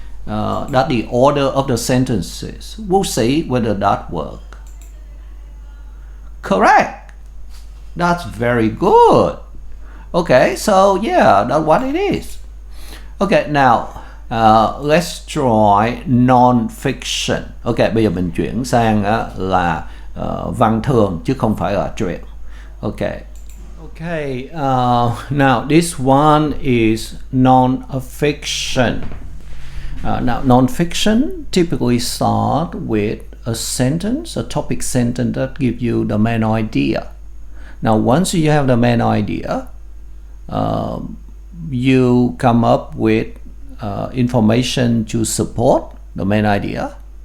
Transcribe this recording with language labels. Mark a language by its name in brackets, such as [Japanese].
[English] That's the order of the sentences. We'll see whether that works. Correct. That's very good. Okay, so yeah, that's what it is. Okay, now let's try non-fiction. [Vietnamese] Okay, bây giờ mình chuyển sang là văn thường chứ không phải là truyện. [English] Okay. Okay, now this one is non-fiction. Now, non-fiction typically start with a sentence, a topic sentence that gives you the main idea. Now, once you have the main idea, you come up with information to support the main idea.